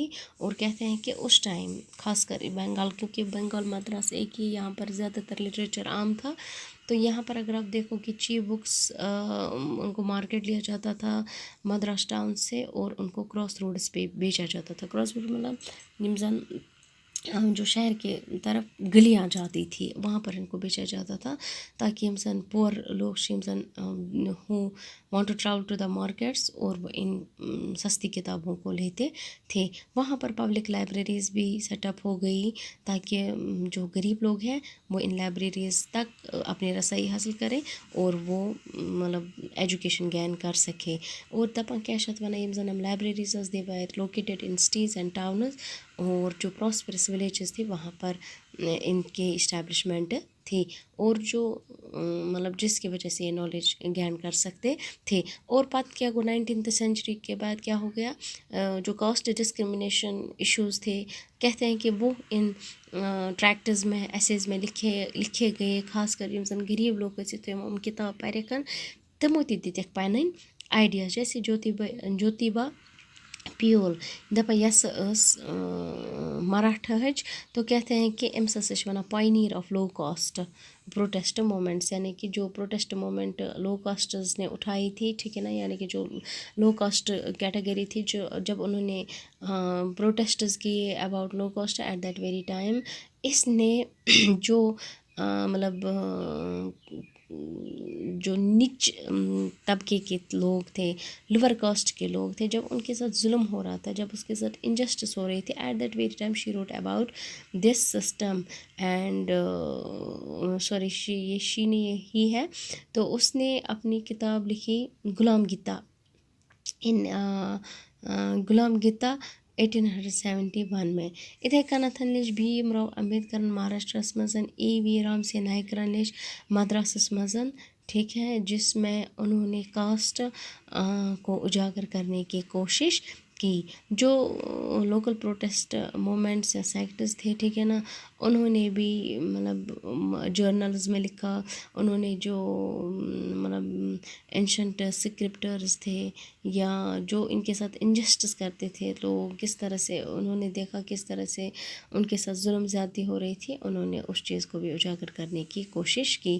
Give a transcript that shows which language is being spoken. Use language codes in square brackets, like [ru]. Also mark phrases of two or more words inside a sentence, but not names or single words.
[ur] اور کہتے ہیں کہ اس ٹائم خاص کر بنگال, کیونکہ بنگال مدراس ایک ہی یہاں پر زیادہ تر لٹریچر عام تھا, تو یہاں پر اگر آپ دیکھو کہ [en] cheap books [ur] ان کو مارکیٹ لیا جاتا تھا مدراس ٹاؤن سے, اور ان کو [en] cross roads [ur] پہ بیچا جاتا تھا. [en] cross road [ur] مطلب [en] I mean [ur] جو شہر کے طرف گلیاں جاتی تھی وہاں پر ان کو بیچا جاتا تھا, تاکہ [en] I mean poor [ur] لوگ [en] I mean who want to travel to the markets, [ur] اور وہ ان سستی کتابوں کو لیتے تھے. وہاں پر پبلک لائبریریز بھی [en] set up [ur] ہو گئی تاکہ جو غریب لوگ ہیں وہ ان لائبریریز تک اپنی رسائی حاصل کریں اور وہ مطلب [en] education gain [ur] کر سکے. اور [ks] دپان کیا چھِ اَتھ وَنان [en] I mean libraries they were located in cities and towns, [ur] اور جو [en] prosperous villages [ur] تھے وہاں پر ان کے اسٹیبلشمنٹ تھی, اور جو مطلب جس کی وجہ سے یہ [en] knowledge gain [ur] کر سکتے تھے. اور [ks] پتہ کیا گو [ur] 19th سینچری کے بعد کیا ہو گیا, جو [en] caste discrimination issues [ur] تھے کہتے ہیں کہ وہ [en] in tracts [ur] میں ایسیز میں لکھے گئے. [ks] خاص کر [en] I mean [ks] غریب لوگ ٲسِتھ یِم کتاب پَرٮ۪کھ تِمو تہِ دِتِکھ پنٕنۍ آیڈیاز, جیسے جوتیبا پیول دپان یس مراٹھاہٕچ [ur] تو کہتے ہیں کہ [ks] أمِس ہسا چھِ وَنان [en] pioneer of low caste protest movements, [ur] یعنی کہ جو [en] protest movement low castes [ur] نے اٹھائی تھی، ٹھیک ہے نا، یعنی کہ جو [en] low caste category [ur] تھی، جو جب انہوں نے پروٹیسٹز کیے [en] about low caste at that very time, [ur] اس نے جو مطلب جو نچ طبقے کے لوگ تھے، [en] lower caste [ur] کے لوگ تھے، جب ان کے ساتھ ظلم ہو رہا تھا، جب اس کے ساتھ انجسٹس ہو رہی تھی، [en] at that very time she wrote about this system and sorry [ur] یہ شی نے ہی ہے، تو اس نے اپنی کتاب لکھی غلام گیتا ان غلام گیتا 1871 میں. [ks] اتھے کنتھ نش بھیم راؤ امبیڈکرن مہاراشٹرس مز ای وی رام سی نائکرن نش مدراسس مز، [ur] ٹھیک ہے، جس میں انہوں نے کاسٹ کو اجاگر کرنے کی کوشش کی. جو [en] local protest movements [ur] یا سیکٹس تھے، ٹھیک ہے نا، انہوں نے بھی مطلب جرنلز میں لکھا، انہوں نے جو مطلب [en] ancient scriptures [ur] تھے یا جو ان کے ساتھ انجسٹس کرتے تھے لوگ، کس طرح سے انہوں نے دیکھا کس طرح سے ان کے ساتھ ظلم زیادتی ہو رہی تھی، انہوں نے اس چیز کو بھی اجاگر کرنے کی کوشش کی.